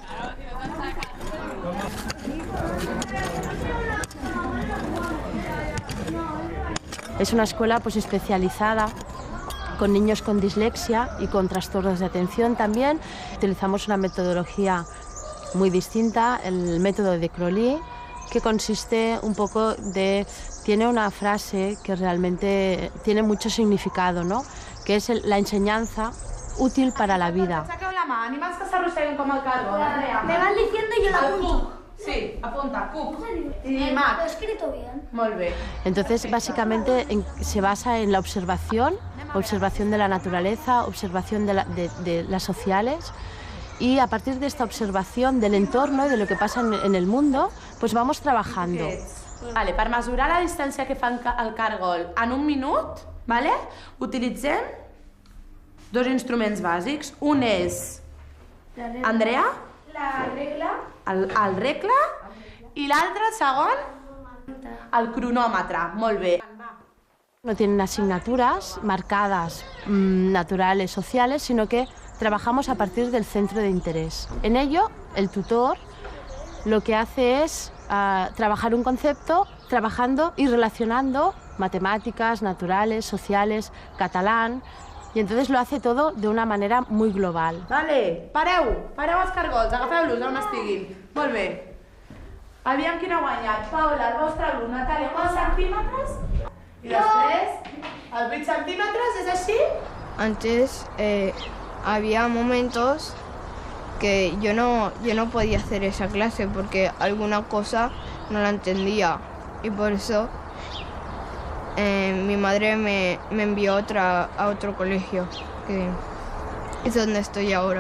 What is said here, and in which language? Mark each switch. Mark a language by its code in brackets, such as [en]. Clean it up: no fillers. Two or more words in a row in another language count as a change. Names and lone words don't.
[es] Es una escuela pues especializada con niños con dislexia y con trastornos de atención también. Utilizamos una metodología muy distinta, el método de Crowley, que consiste un poco tiene una frase que realmente tiene mucho significado, ¿no? Que es la enseñanza útil para la vida. [ca] Saqueu la mà, animals que s'arrosseguen com el cargol, Andrea. [es] Me vas diciendo y yo la apunto. Sí, apunta, cup. Y Mac. Lo he escrito bien. [ca] Molt bé. [es] Entonces, básicamente se basa en la observación de la naturaleza, observación de las sociales, y a partir de esta observación del entorno y de lo que pasa en el mundo, pues vamos trabajando. [ca] Vale, per mesurar la distància que fa el cargol en un minut, vale, utilitzem dos instruments bàsics. Un és, Andrea, [es] La regla. [ca] el regle, i l'altre, el segon, el cronòmetre. Molt bé. [es] No tienen asignaturas marcadas, naturales, sociales, sino que trabajamos a partir del centro de interés. En ello, el tutor lo que hace es trabajar un concepto, trabajando y relacionando matemáticas, naturales, sociales, catalán, y entonces lo hace todo de una manera muy global. [ca] Vale, pareu els cargols, agafeu-los on estiguin. Molt bé. Aviam quin ha guanyat. Paula, el vostre alumne, Natàlia, quants centímetres? I després, els 8 centímetres, és així? [es] Antes había momentos que yo no podía hacer esa clase porque alguna cosa no la entendía y por eso mi madre me envió a otro colegio, que es donde estoy ahora.